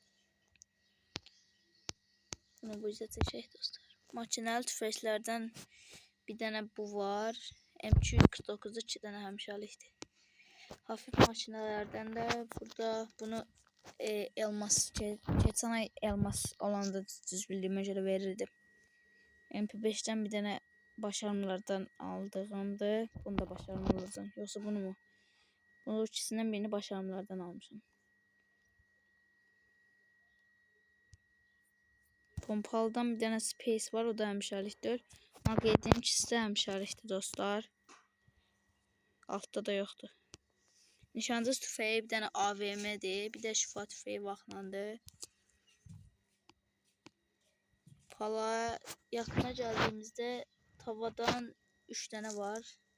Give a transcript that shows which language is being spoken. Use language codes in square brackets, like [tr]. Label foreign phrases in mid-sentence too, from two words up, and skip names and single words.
[az] Bunu bu yüzden çəkək dostlar. Makinəli tüfəklərdən bir dənə bu var. M249'da 2 dənə həmişəlikdir. Hafif makinələrdən də burada bunu elmas, keçən ay elmas olanda düz bildiyimə görə verirdi. MP5'ten bir dənə başarımlardan aldığımdır. [tr] Bunu da başarımlardan. Yoksa bunu mu? Bunu ikisinden birini başarımlardan almışım. [az] Pompalıdan bir dənə space var, o da həmişəlikdir. Magnetin ikisi də həmişəlikdir dostlar. Altta da yoxdur. Nişancı tüfeği bir dənə AVM'dir, bir də şifa tüfeği vaxtlandır. Pala yaxına gəldiyimizdə tavadan 3 dənə var.